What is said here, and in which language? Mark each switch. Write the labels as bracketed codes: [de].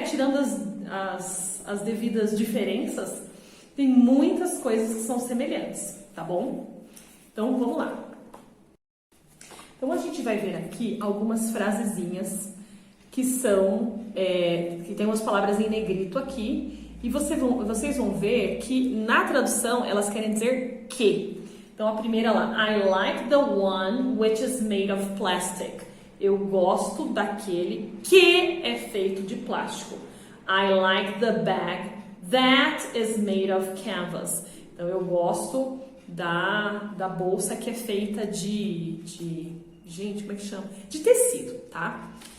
[pt] Tirando as devidas diferenças, tem muitas coisas que são semelhantes, tá bom? Então, vamos lá. Então, a gente vai ver aqui algumas frasezinhas que são, que tem umas palavras em negrito aqui, e vocês vão ver que na tradução elas querem dizer que. Então, a primeira lá, [en] I like the one which is made of plastic. [pt] Eu gosto daquele que é feito de plástico. [en] I like the bag that is made of canvas. [pt] Então, eu gosto da bolsa que é feita de gente, como é que chama? De tecido, tá?